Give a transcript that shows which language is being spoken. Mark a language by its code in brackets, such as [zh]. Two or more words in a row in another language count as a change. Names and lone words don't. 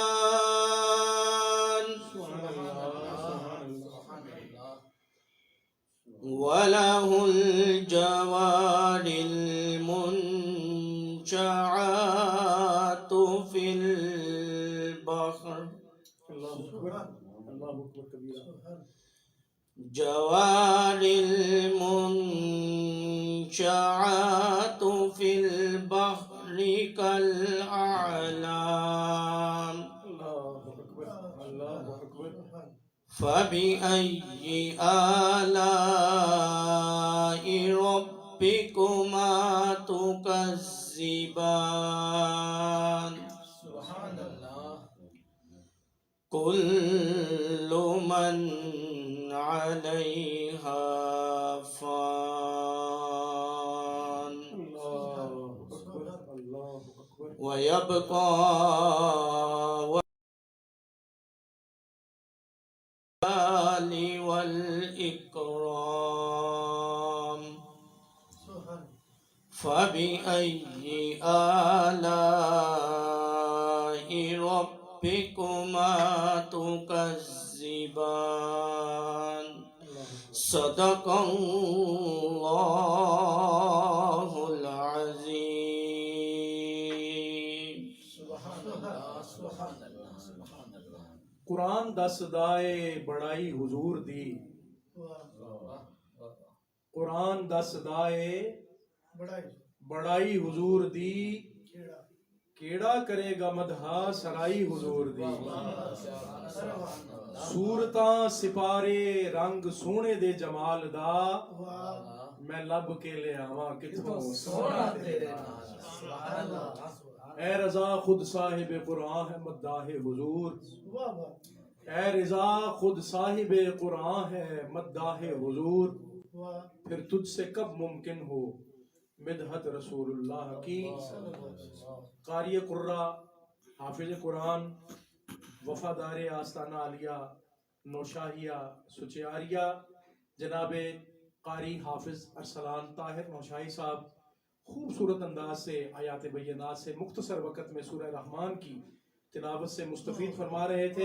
[ar] تكذبان، له الجوار المنشآت في البحر اللہ اکبر اللہ اکبر کبیرہ جوار المنشآت في البحر كالأعلام اللہ اکبر اللہ اکبر فبأي آلاء ربكما تكذبان سبحان اللہ كل من عليها فان اللہ اکبر اللہ اکبر ويبقى والإكرام فبأي آلاء ربكما تكذبان صدق الله العظيم [pa] قرآن دا صدائے بڑائی حضور دی قرآن دا صدائے بڑائی حضور دی کیڑا کرے گا مدحا سرائی حضور دی صورتاں سپارے رنگ سونے دے جمال دا میں لب کے لے آواں کتھوں سونا تیرے نال [ur] اے رضا خود صاحب قرآن ہے مداح حضور اے رضا خود صاحب قرآن ہے مداح حضور پھر تجھ سے کب ممکن ہو مدحت رسول اللہ کی قاری قرہ حافظ قرآن وفادار آستانہ عالیہ نوشاہیہ سچیاریہ جناب قاری حافظ ارسلان طاہر نوشاہی صاحب خوبصورت انداز سے آیات بینات سے مختصر وقت میں سورہ رحمان کی تلاوت سے مستفید فرما رہے تھے.